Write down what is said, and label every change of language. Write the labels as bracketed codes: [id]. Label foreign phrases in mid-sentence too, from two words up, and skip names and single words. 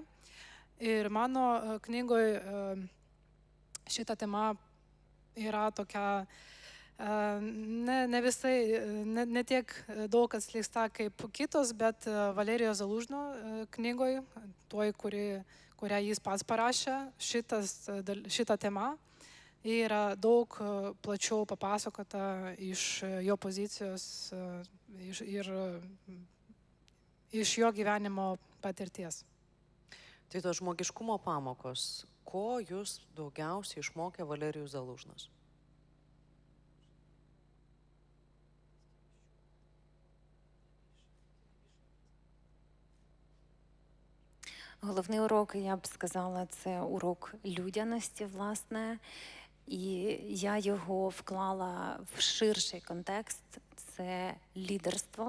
[lt] Ir mano knygoje šita tema yra tokia ne visai, ne tiek daug atskleista kaip kitos, bet Valerijaus Zalužno knygoje, toj, kurią jis pats parašė, šita tema yra daug plačiau papasakota iš jo pozicijos ir iš jo gyvenimo patirties. Tai tos žmogiškumo pamokos, ko jūs daugiausiai išmokė Valerijus Zalužnas? [uk] Головний урок, я б сказала, це урок людяності, власне. І я його вклала в ширший контекст – це лідерство.